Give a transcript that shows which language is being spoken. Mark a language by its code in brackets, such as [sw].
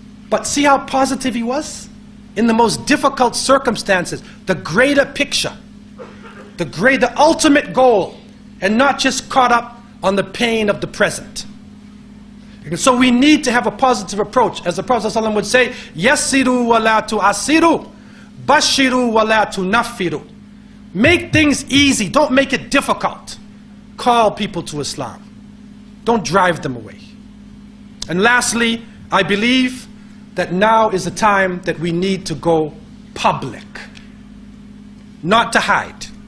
[en] But see how positive he was? In the most difficult circumstances, the greater picture, the ultimate goal, and not just caught up on the pain of the present. And so we need to have a positive approach. As the Prophet ﷺ would say, [ar] يَسِّرُوا وَلَا تُعَسِّرُوا بَشِّرُوا وَلَا تُنَفِّرُوا. [en] Make things easy, don't make it difficult. Call people to Islam. Don't drive them away. And lastly, I believe that now is the time that we need to go public. Not to hide.